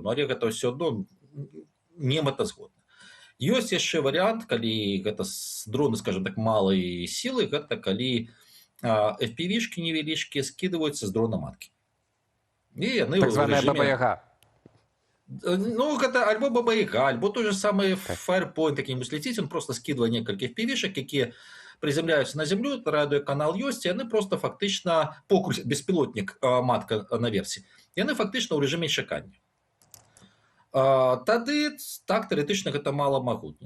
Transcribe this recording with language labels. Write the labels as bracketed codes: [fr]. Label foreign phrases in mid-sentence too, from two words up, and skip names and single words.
[be] Але гэта ўсё адно не мэтазгодна. Ёсць яшчэ варыянт, калі гэта дроны, скажем так, малай сілы, гэта калі FPV-шкі невялічкія скідваюцца з дрона маткі. Так званая баба-яга. Гэта альбо баба-яга, альбо [ru] той же самый [be] Firepoint, які-нибудь ляціць, [ru] он просто скидывае [be] некалькі FPV-шак, якія приземляюцца на зямлю, радыёканал ёсць, і яны просто фактычна, покуль беспілотнік матка на версі, яны фактычна ў рэжыме чакання. Тады так тэарэтычна гэта маламагутна.